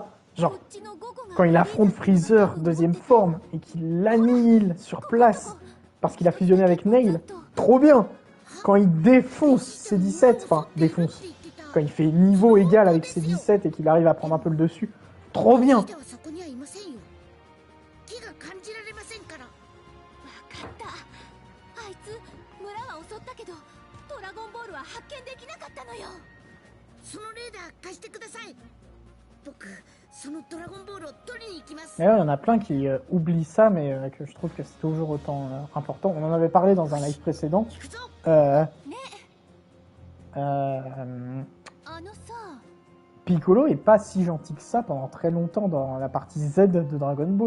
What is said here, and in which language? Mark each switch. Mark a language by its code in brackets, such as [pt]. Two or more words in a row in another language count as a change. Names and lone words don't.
[fr] Genre, quand il affronte Freezer, deuxième forme, et qu'il l'annihile sur place, parce qu'il a fusionné avec Nail, trop bien! Quand il défonce ses 17, enfin défonce, quand il fait niveau égal avec ses 17 et qu'il arrive à prendre un peu le dessus, trop bien. [ja] ではそこにはいませんよ。木が感じられませんから。わかった。あいつ村は襲ったけどドラゴンボールは発見できなかったのよ。そのレーダー貸してください。僕そのドラゴンボールを取りに行きます。 [fr] D'ailleurs, il y en a plein qui oublient ça, mais que je trouve que c'est toujours autant important. On en avait parlé dans un live précédent. [ja] 行くぞ。 [fr] Piccolo est pas si gentil que ça pendant très longtemps dans la partie Z de Dragon Ball.